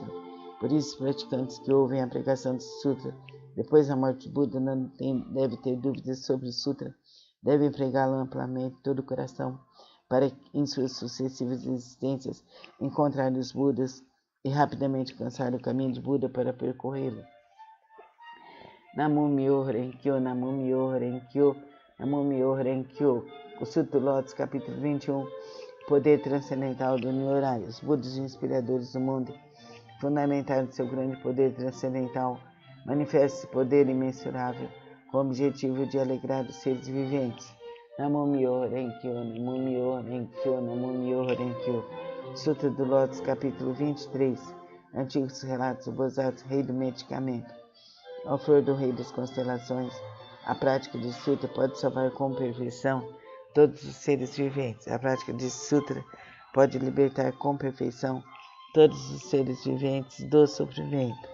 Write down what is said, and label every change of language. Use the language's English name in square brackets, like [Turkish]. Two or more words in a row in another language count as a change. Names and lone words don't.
[Portuguese] Por isso, os praticantes que ouvem a pregação desse sutra depois da morte de Buda não devem ter dúvidas sobre o sutra, devem pregá-lo amplamente todo o coração, para em suas sucessivas existências encontrar os Budas e rapidamente alcançar o caminho de Buda para percorrê-lo. [Japanese] 南無妙法蓮華経、南無妙法蓮華経、南無妙法蓮華経. [Portuguese] O Sutra Lótus, capítulo 21, Poder Transcendental do Nyorai. Os Budas inspiradores do mundo, fundamentados em seu grande poder transcendental, manifesta esse poder imensurável com o objetivo de alegrar os seres viventes. [Japanese] 南無妙法蓮華経、南無妙法蓮華経、南無妙法蓮華経. [Portuguese] Sutra do Lótus, capítulo 23, Antigos Relatos do Bodhisattva, Rei do Medicamento. Ao flor do Rei das Constelações, a prática de Sutra pode salvar com perfeição todos os seres viventes. A prática de Sutra pode libertar com perfeição todos os seres viventes do sofrimento.